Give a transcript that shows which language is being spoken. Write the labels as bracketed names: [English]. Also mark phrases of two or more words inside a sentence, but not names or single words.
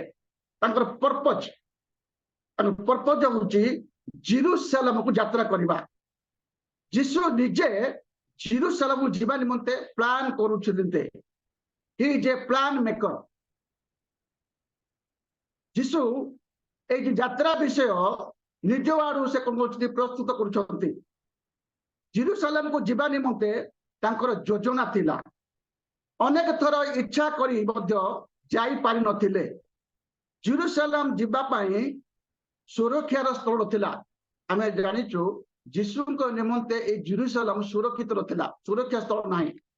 [Odia] ତାଙ୍କର ପର୍ପଜ ହଉଛି ଜେରୁସାଲେମକୁ ଯାତ୍ରା କରିବା। ଯୀଶୁ ନିଜେ ଜେରୁସାଲେମକୁ ଯିବା ନିମନ୍ତେ ପ୍ଲାନ କରୁଛନ୍ତି। [English] he is a plan maker. [Odia] ଯୀଶୁ ଏଇ ଯେ ଯାତ୍ରା ବିଷୟ ନିଜ ଆଡ଼ୁ ସେ কଣ କରୁଛନ୍ତି, ପ୍ରସ୍ତୁତ କରୁଛନ୍ତି। ଜେରୁସାଲେମକୁ ଯିବା ନିମନ୍ତେ ତାଙ୍କର ଯୋଜନା ଥିଲା। ଅନେକ ଥର ଇଚ୍ଛା କରି ମଧ୍ୟ ଯାଇପାରି ନଥିଲେ। ଜେରୁସାଲେମ ଯିବା ପାଇଁ ସୁରକ୍ଷାର ସ୍ଥଳ ଥିଲା। ଆମେ ଜାଣିଛୁ ଯୀଶୁଙ୍କ ନିମନ୍ତେ এই ଜେରୁସାଲେମ ସୁରକ୍ଷିତ ନଥିଲା, ସୁରକ୍ଷା ସ୍ଥଳ ନାହିଁ।